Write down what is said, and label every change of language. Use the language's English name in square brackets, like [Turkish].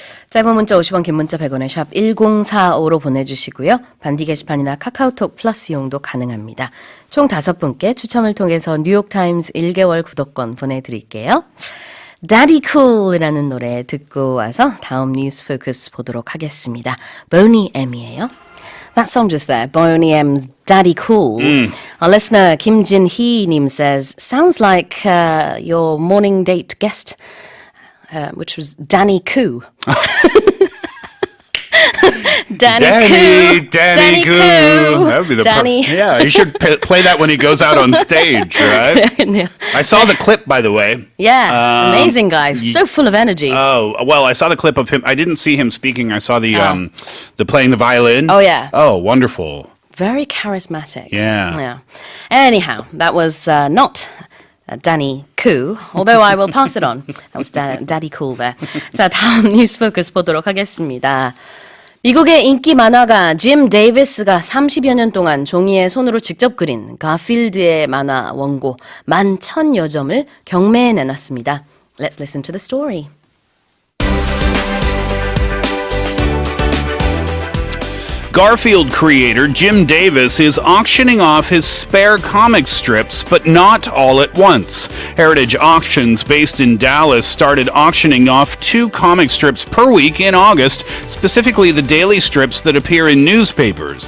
[Korean] 짧은 문자 50원, 긴 문자 100원에 샵 1045로 보내주시고요. 반디 게시판이나 카카오톡 플러스 이용도 가능합니다. 총 5분께 추첨을 통해서 뉴욕타임스 1개월 구독권 보내드릴게요. Daddy Cool이라는 노래 듣고 와서 다음 뉴스 포커스 보도록 하겠습니다. Boney M이에요. [English] That song just there, Boney M's Daddy Cool. Our listener Kim Jin-hee 님 says, sounds like your morning date guest, which was Danny Koo. Danny Koo. That would be the Danny. Yeah, you should play that when he goes out on stage, right? I saw the clip, by the way. Yeah, amazing guy, so full of energy. Oh, well, I saw the clip of him. I didn't see him speaking. I saw the playing the violin. Oh, yeah. Oh, wonderful. Very charismatic. Yeah. Anyhow, that was not Danny Koo, although I will pass it on. That was Daddy Cool there. [Korean] 자, 다음 뉴스 포커스 보도록 하겠습니다. 미국의 인기 만화가 짐 데이비스가 30여 년 동안 종이에 손으로 직접 그린 가필드의 만화 원고 11,000여 점을 경매에 내놨습니다. [English] Let's listen to the story. Garfield creator Jim Davis is auctioning off his spare comic strips, but not all at once. Heritage Auctions, based in Dallas, started auctioning off 2 comic strips per week in August, specifically the daily strips that appear in newspapers.